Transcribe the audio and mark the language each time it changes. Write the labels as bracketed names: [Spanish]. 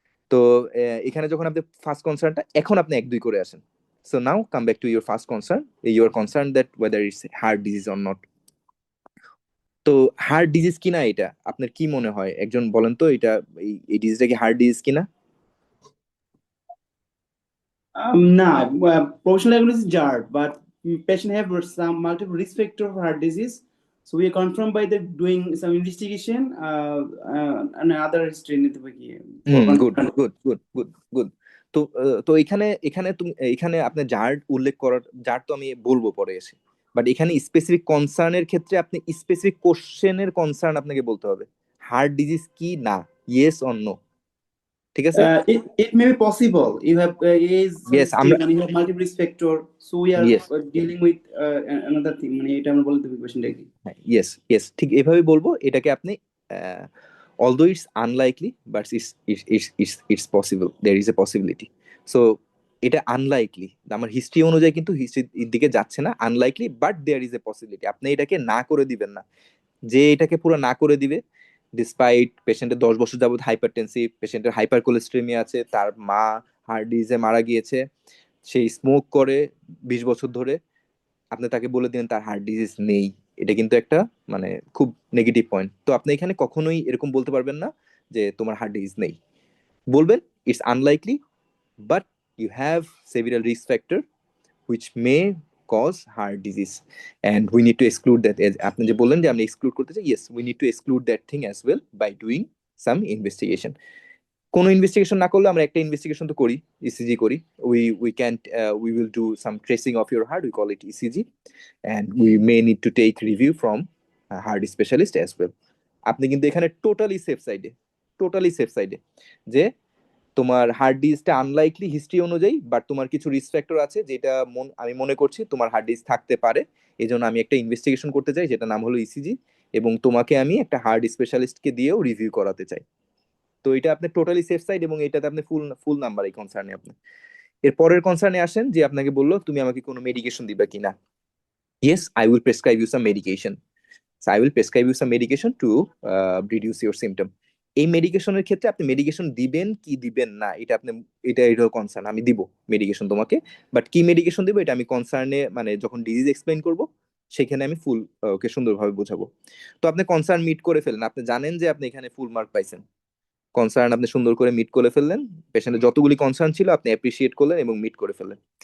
[Bangla] তো এখানে যখন আপনি ফার্স্ট কনসার্নটা, এখন আপনি 1 2 করে আসেন। [English] So now come back to your first concern, your concern that whether it's heart disease or not. [Bangla] তো হার্ট ডিজিজ কিনা এটা আপনার কি মনে হয়? একজন বলেন তো, এটা এই ডিজিজটা কি হার্ট ডিজিজ কিনা? [English] না, professional diagnosis is JARD, but patient have some multiple risk factor for heart disease. So we are confirmed by the doing some investigation and other history [Bangla] নিতে পারি [English] Good good good good good. [Bangla] তো তো এখানে এখানে তুমি এখানে আপনি jar উল্লেখ করার, জার তো আমি বলবো পরে এসে, বাট এখানে স্পেসিফিক কনসার্নের ক্ষেত্রে আপনি স্পেসিফিক কোশ্চেনের কনসার্ন আপনাকে বলতে হবে, হার্ট ডিজিজ কি না, [English] Yes or no. [Bangla] ঠিক আছে। [English] it may be possible you have age yes history and you have multiple risk factor, so we are yes dealing with another thing, [Bangla] মানে এটা আমরা বলতে পারি কোশ্চেনটা কি। [English] yes yes, [Bangla] ঠিক এভাবে বলবো এটাকে আপনি। [English] Although it's unlikely but it's possible, there is a possibility. [Bangla] So এটা আনলাইকলি, আমার হিস্ট্রি অনুযায়ী কিন্তু হিস্ট্রির দিকে যাচ্ছে না, [English] Unlikely but there is a possibility. [Bangla] আপনি এটাকে না করে দিবেন না, যে এটাকে পুরো না করে দিবে, ডিসপাইট পেশেন্টের 10 বছর যাবত হাইপারটেনসিভ, পেশেন্টের হাইপার কোলেস্ট্রেমিয়া আছে, তার মা হার্ট ডিজিজে মারা গিয়েছে, সেই স্মোক করে 20 বছর ধরে, আপনি তাকে বলে দিলেন তার হার্ট ডিজিজ নেই, এটা কিন্তু একটা মানে খুব নেগেটিভ পয়েন্ট। তো আপনি এখানে কখনোই এরকম বলতে পারবেন না যে তোমার হার্ট ডিজিজ নেই, বলবেন [English] It's unlikely but you have several risk factor which may cause heart disease, and we need to exclude that. As [Bangla] আপনি যে বললেন যে আমরা exclude করতে চাই, [English] yes, we need to exclude that thing as well by doing some investigation. [Bangla] কোনো investigation না করলে আমরা একটা ইনভেস্টিগেশন তো করি, ইসিজি করি। [English] we can't we will do some tracing of your heart, we call it ECG, and we may need to take review from a heart specialist as well. [Bangla] আপনি কিন্তু এখানে টোটালি সেফ সাইডে যে তোমার heart ডিজিজটা unlikely history অনুযায়ী, but তোমার কিছু risk factor আছে যেটা আমি মনে করছি তোমার হার্ট ডিজিজ থাকতে পারে, এই জন্য আমি একটা ইনভেস্টিগেশন করতে চাই যেটা নাম হলো ইসিজি, এবং তোমাকে আমি একটা হার্ট স্পেশালিস্টকে দিয়েও রিভিউ করাতে চাই। তো এটা আপনি টোটালি সেফ সাইড, এবং এটাতে আপনি ফুল নাম্বার এই কনসার্নে আপনি। এর পরের কনসার্নে আসেন যে আপনাকে বললো তুমি আমাকে কোনো মেডিকেশন দিবা কিনা। [English] Yes, I will prescribe you some medication. I will prescribe you some medication to reduce your symptom. [Bangla] এই মেডিকেশনের ক্ষেত্রে আপনি মেডিকেশন দিবেন কি দিবেন না, এটা কনসার্ন। আমি দিব মেডিকেশন তোমাকে, বাট কি মেডিকেশন দিব এটা আমি কনসার্নে, মানে যখন ডিজিজ এক্সপ্লেইন করব সেখানে আমি ফুল ওকে সুন্দরভাবে বোঝাবো। তো আপনি কনসার্ন মিট করে ফেলেন, আপনি জানেন যে আপনি এখানে ফুল মার্ক পাইছেন, কনসার্ন আপনি সুন্দর করে মিট করে ফেললেন, পেশেন্টের যতগুলি কনসার্ন ছিল আপনি অ্যাপ্রিসিয়েট করলেন এবং মিট করে ফেললেন।